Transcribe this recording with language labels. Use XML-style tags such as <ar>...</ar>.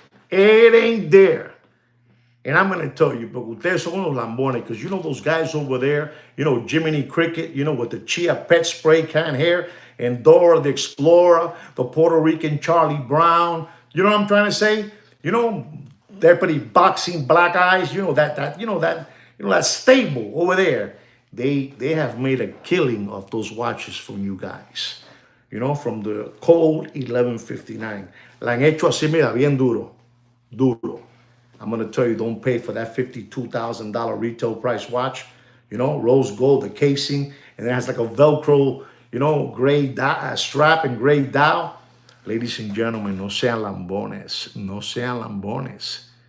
<en>It ain't there. And I'm gonna tell you, but</en> <es>ustedes son los lambones,</es> <en>because you know those guys over there, you know, Jiminy Cricket, you know, with the Chia Pet spray can hair, and Dora the Explorer, the Puerto Rican Charlie Brown. You know what I'm trying to say? You know, Deputy Boxing Black Eyes, you know, that stable over there. They have made a killing of those watches from you guys. You know, from the Cold 1159.</en> <es>La han hecho así, mira, bien duro. Duro.</es> <en>I'm going to tell you, don't pay for that $52,000 retail price watch. You know, rose gold, the casing, and it has like a Velcro, you know, gray strap and gray dial. Ladies and gentlemen,</en> <es>no sean lambones. No sean lambones.</es>